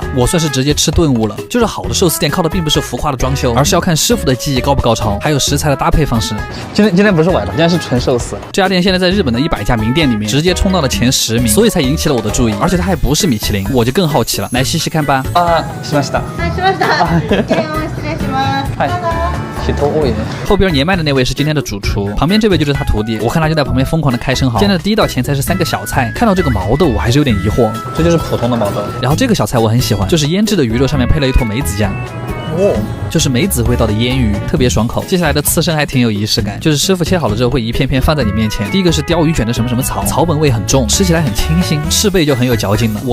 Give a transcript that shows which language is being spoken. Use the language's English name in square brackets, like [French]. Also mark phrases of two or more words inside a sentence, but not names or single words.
[Chinese] 我算是直接吃顿悟了。就是好的寿司店靠的并不是浮夸的装修，而是要看师傅的技艺高不高超，还有食材的搭配方式。今天不是崴了，今天是纯寿司。这家店现在在日本的100家名店里面直接冲到了前10名，所以才引起了我的注意。而且它还不是米其林，我就更好奇了。来细细看吧。 [Japanese] しました。はい、しました。失礼します。はい。人多いね。 [Chinese] 后边年迈的那位是今天的主厨，旁边这位就是他徒弟。我看他就在旁边疯狂的开生蚝。今天的第一道前菜是3个小菜，看到这个毛豆我还是有点疑惑。这就是普通的毛豆。然后这个小菜我很喜欢，就是腌制的鱼肉上面配了一坨梅子酱。就是梅子味道的腌鱼，特别爽口。接下来的刺身还挺有仪式感，就是师傅切好了之后会一片片放在你面前。第一个是鲷鱼卷的什么什么草，草本味很重，吃起来很清新，翅背就很有嚼劲了。